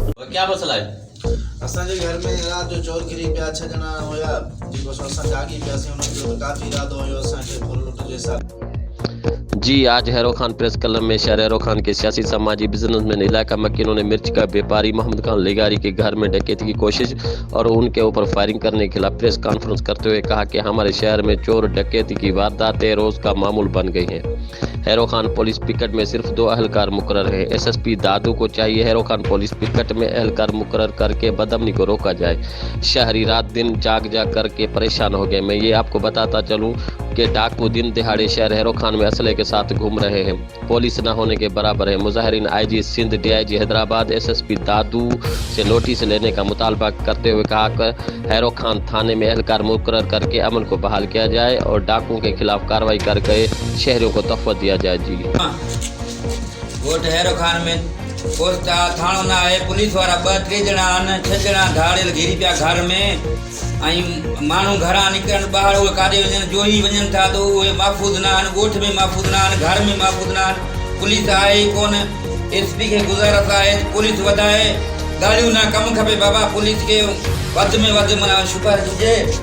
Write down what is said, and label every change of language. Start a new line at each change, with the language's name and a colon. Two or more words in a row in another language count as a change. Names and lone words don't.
Urdu: کیا مسئلہ ہے?
Sindhi: असांजे घर में रात जो चोर गिरी पिया 6 ॼणा हुया जेको असां जागी पियासीं उन्हनि जो काफ़ी इरादो हुयो असांखे फुल लुट जे हिसाब।
Urdu: جی آج ہیرو خان پریس کلب میں شہر ہیرو خان کے سیاسی سماجی بزنس مین علاقہ مکینوں نے مرچ کا بیوپاری محمد خان لغاری کے گھر میں ڈکیتی کی کوشش اور ان کے اوپر فائرنگ کرنے کے خلاف
English: press conference
Urdu: کرتے ہوئے کہا کہ ہمارے شہر میں چور ڈکیتی کی وارداتیں روز کا معمول بن گئی ہیں. ہیرو خان پولیس پکٹ میں صرف 2 اہلکار مقرر ہیں. ایس ایس پی دادو کو چاہیے ہیرو خان پولیس پکٹ میں اہلکار مقرر کر کے بدامنی کو روکا جائے. شہری رات دن جاگ کر کے پریشان ہو گئے. میں یہ آپ کو بتاتا چلوں کہ ڈاکو دن دیہاڑے شہر ہیرو خان میں اسلحے کے ساتھ گھوم رہے ہیں. پولیس نہ ہونے کے برابر ہے. مظاہرین آئی جی سندھ ڈی آئی جی حیدرآباد ایس ایس پی دادو سے نوٹس لینے کا مطالبہ کرتے ہوئے کہا کہ ہیرو خان تھانے میں اہلکار مقرر کر کے امن کو بحال کیا جائے اور ڈاکوؤں کے خلاف کارروائی کر کے شہریوں کو تحفہ دیا جائے. जी
Sindhi: वोट हैरो खान में पोस्टा थानो ना है पुलिस वारा 2-3 ॼणा आहिनि 6 ॼणा धाड़ियल घिरी पिया घर में ऐं माण्हू घरां निकिरनि ॿाहिरि उहे काॾे वञनि जो ई वञनि था त उहे महफ़ूज़ न आहिनि ॻोठ में महफ़ूज़ न आहिनि घर में महफ़ूज़ न आहिनि। पुलिस आहे ई कोन। एसपी खे गुज़ारिश आहे पुलिस वधाए ॻाल्हियूं न कमु खपे बाबा पुलिस खे वधि में वधि माना शुपर ॾिजे।